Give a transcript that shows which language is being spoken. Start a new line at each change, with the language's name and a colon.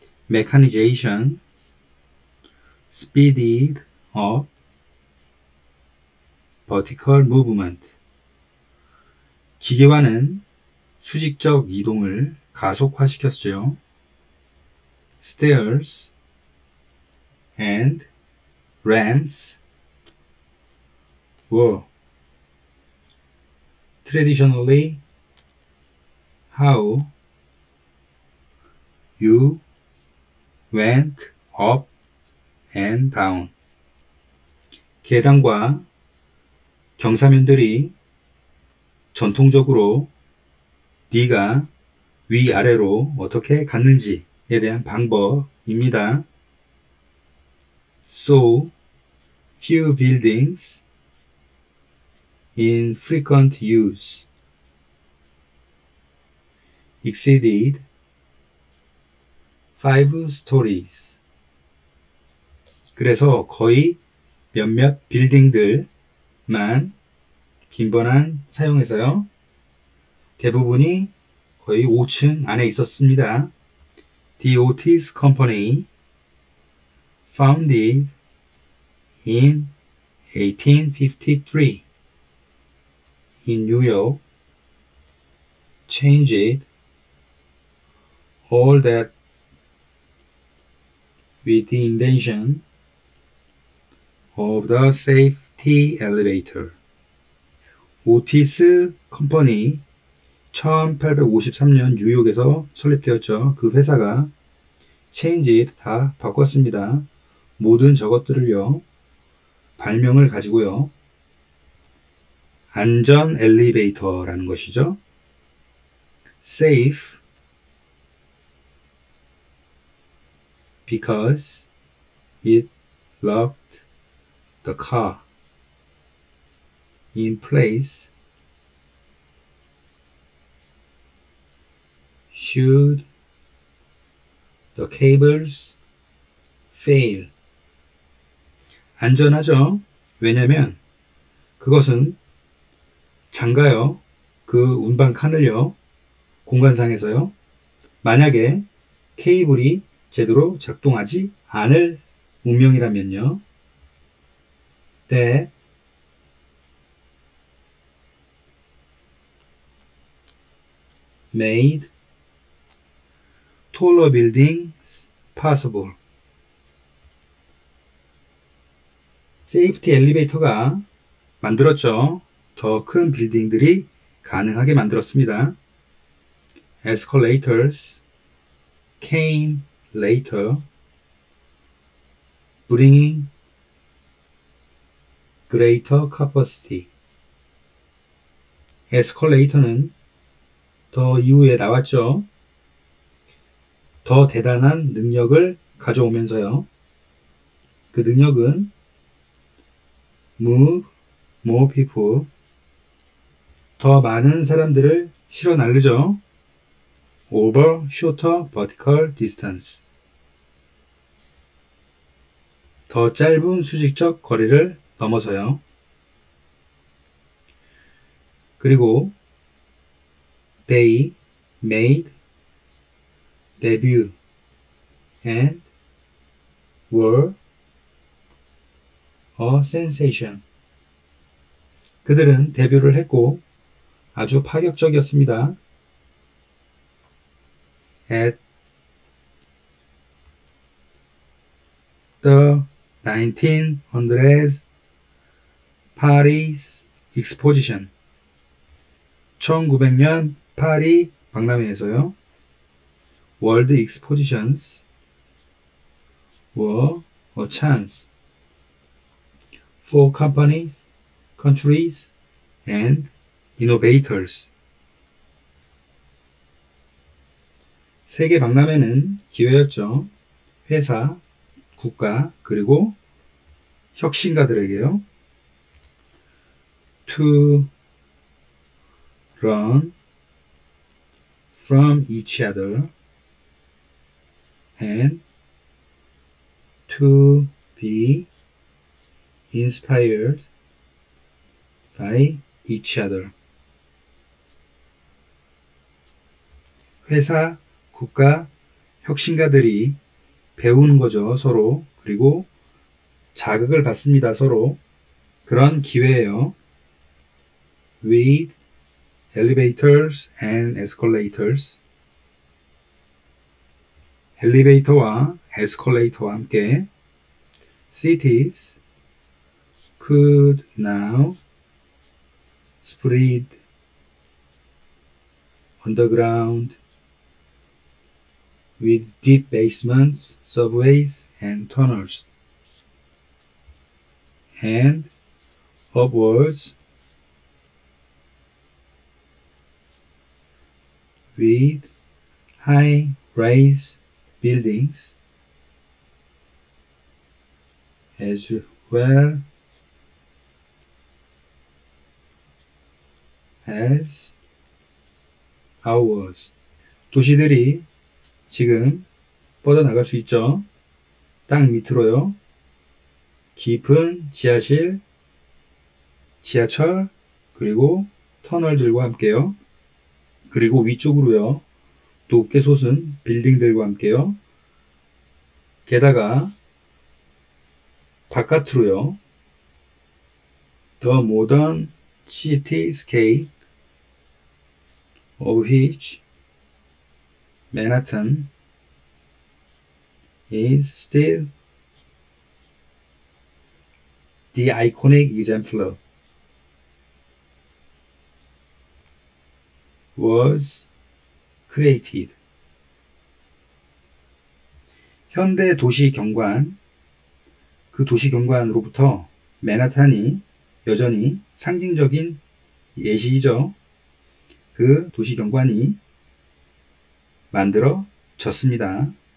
English: Mechanization, speeded up, vertical movement.
Korean: 기계화는 수직적 이동을 가속화시켰죠.
English: Stairs and ramps were traditionally how you went up and down.
Korean: 계단과 경사면들이 전통적으로 네가 위아래로 어떻게 갔는지에 대한 방법입니다.
English: So few buildings in frequent use exceeded 5 stories.
Korean: 그래서 거의 몇몇 빌딩들만 빈번한 사용해서요. 대부분이 거의 5층 안에 있었습니다.
English: The Otis Company, founded in 1853 in New York, changed all that with the invention of the safety elevator.
Korean: 오티스 컴퍼니 1853년 뉴욕에서 설립되었죠. 그 회사가 change 다 바꿨습니다. 모든 저것들을요. 발명을 가지고요. 안전 엘리베이터라는 것이죠.
English: Safe because it locked the car in place should the cables fail?
Korean: 안전하죠? 왜냐면 그것은 장가요. 그 운반 칸을요. 공간상에서요. 만약에 케이블이 제대로 작동하지 않을 운명이라면요.
English: that made taller buildings possible.
Korean: 세이프티 엘리베이터가 만들었죠. 더 큰 빌딩들이 가능하게 만들었습니다.
English: Escalators came later, bringing greater capacity.
Korean: 에스컬레이터는 더 이후에 나왔죠. 더 대단한 능력을 가져오면서요. 그 능력은
English: move more people,
Korean: 더 많은 사람들을 실어 나르죠.
English: over shorter vertical distance,
Korean: 더 짧은 수직적 거리를 넘어서요.
English: 그리고 they made debut and were a sensation.
Korean: 그들은 데뷔를 했고 아주 파격적이었습니다.
English: At the 1900s Paris Exposition,
Korean: 1900년 파리 박람회에서요.
English: World Expositions were a chance for companies, countries, and innovators.
Korean: 세계 박람회는 기회였죠. 회사, 국가, 그리고 혁신가들에게요.
English: To learn from each other and to be inspired by each other.
Korean: 회사, 국가, 혁신가들이 배우는 거죠, 서로. 그리고 자극을 받습니다, 서로. 그런 기회예요.
English: With elevators and escalators.
Korean: 엘리베이터와 에스컬레이터와 함께
English: cities could now spread underground with deep basements, subways, and tunnels, and upwards with high-rise buildings, as well as ours.
Korean: 도시들이 지금 뻗어나갈 수 있죠. 땅 밑으로요. 깊은 지하실, 지하철, 그리고 터널들과 함께요. 그리고 위쪽으로요. 높게 솟은 빌딩들과 함께요. 게다가 바깥으로요.
English: The modern cityscape of which Manhattan is still the iconic exemplar was created.
Korean: 현대 도시 경관, 그 도시 경관으로부터 맨하탄이 여전히 상징적인 예시이죠. 그 도시 경관이 만들어졌습니다.